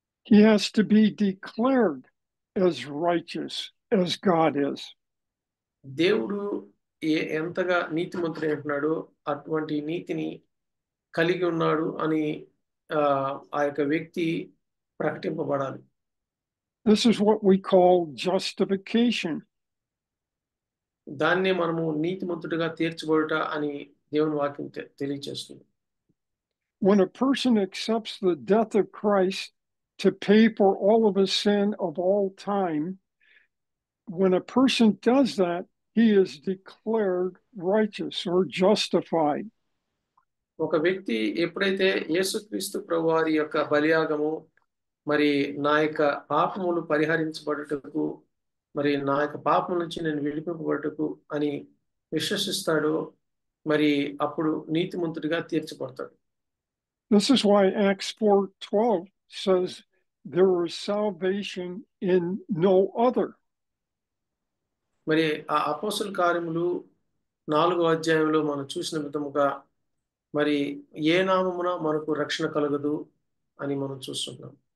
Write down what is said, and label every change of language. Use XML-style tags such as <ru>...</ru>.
<en>He has to be declared as righteous as God is.</en> <te>దేవుడు ఎంతగా నీతిమంతుడై ఉంటున్నాడో అటువంటి నీతిని కలిగి ఉన్నాడు అని ఆ యొక్క వ్యక్తి ప్రకటింపబడాలి.</te> <en>This is what we call justification.</en> <te>దాన్నే మనము నీతిమంతుడిగా తీర్చబడుట అని దేవుని వాక్యం తెలియజేస్తుంది.</te> <en>When a person accepts the death of Christ to pay for all of his sin of all time, when a person does that, he is declared righteous or justified.</en> <te>ఒక వ్యక్తి ఎప్పుడైతే యేసుక్రీస్తు ప్రభువారి యొక్క బలియాగము మరి నా యొక్క పాపములు పరిహరించబడుటకు మరి నా యొక్క పాపం నుంచి నేను విడిపింపబడుటకు అని విశ్వసిస్తాడో మరి అప్పుడు నీతిమంతుడిగా తీర్చబడతాడు.</te> <en>This is why Acts 4:12 says there is salvation in no other.</en> <te>మరి ఆ అపోస్తల కార్యములు 4వ అధ్యాయంలో మనం చూసిన విధముగా మరి ఏ నామమున మనకు రక్షణ కలగదు అని మనం చూస్తున్నాం.</te>